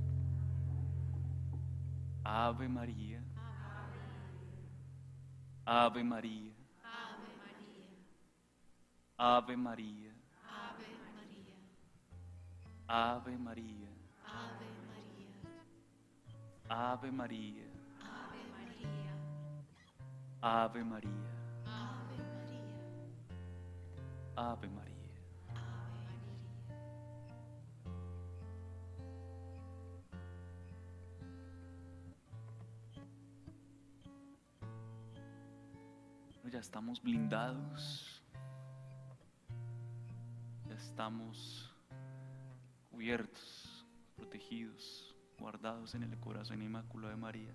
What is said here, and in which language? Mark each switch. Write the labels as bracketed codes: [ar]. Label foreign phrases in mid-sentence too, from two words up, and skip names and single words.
[es] Ave María, Ave María, Ave María, Ave María, Ave María, Ave María, Ave María. Ya estamos blindados, ya estamos cubiertos, protegidos, guardados en el corazón inmaculado de María.